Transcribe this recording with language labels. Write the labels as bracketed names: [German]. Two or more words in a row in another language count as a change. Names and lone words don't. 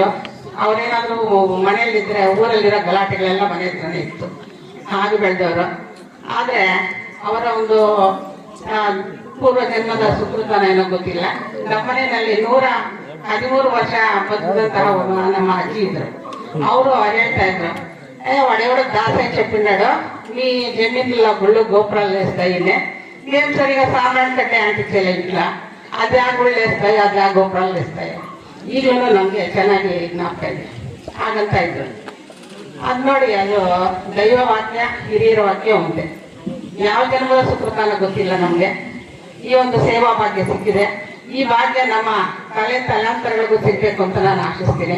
[Kannada] ಅವ್ರೇನಾದ್ರೂ ಮನೆಯಲ್ಲಿದ್ರೆ ಊರಲ್ಲಿರೋ ಗಲಾಟೆಗಳೆಲ್ಲ ಮನೆ ಹತ್ರನೇ ಇತ್ತು, ಹಾಗೆ ಬೆಳೆದವರು. ಆದ್ರೆ ಅವರ ಒಂದು ಪೂರ್ವ ಜನ್ಮದ ಸುಕೃತನ ಏನೋ ಗೊತ್ತಿಲ್ಲ, ನಮ್ಮ ಮನೆಯಲ್ಲಿ 113 ವರ್ಷ ಬದುಕಿದಂತಹ ನಮ್ಮ ಅಜ್ಜಿ ಇದ್ರು. [Telugu] ಅವರು ಹೇಳ್ತಾ ಇದ್ರು, ಒಡೆಯೋಡ దాసే చెప్పినాడు మీ జమీన్లో గుళ్ళు గోపురాలు వేస్తాయి, మేము సరిగా సామాన్ కట్టే అంటించలే ఇంట్లో, అదే గుళ్ళు వేస్తాయి, అదే గోపురాలు వేస్తాయి. [Kannada] ಈಗಲೂ ನಮ್ಗೆ ಚೆನ್ನಾಗಿ ಜ್ಞಾಪಕ ಇದೆ. ಹಾಗಂತ ಇದ್ರು. ಅದ್ ನೋಡಿ, ಅದು ದೈವ ವಾಕ್ಯ, ಹಿರಿಯರ ವಾಕ್ಯ ಒಂದೇ. ಯಾವ ಜನ್ಮದ ಸುಕೃತಾನ ಗೊತ್ತಿಲ್ಲ ನಮ್ಗೆ. ಈ ಒಂದು ಸೇವಾ ಭಾಗ್ಯ ಸಿಕ್ಕಿದೆ. ಈ ಭಾಗ್ಯ ನಮ್ಮ ತಲಾಂತರಗಳಿಗೂ ಸಿಗ್ಬೇಕು ಅಂತ ನಾನು ಆಶಿಸ್ತೀನಿ.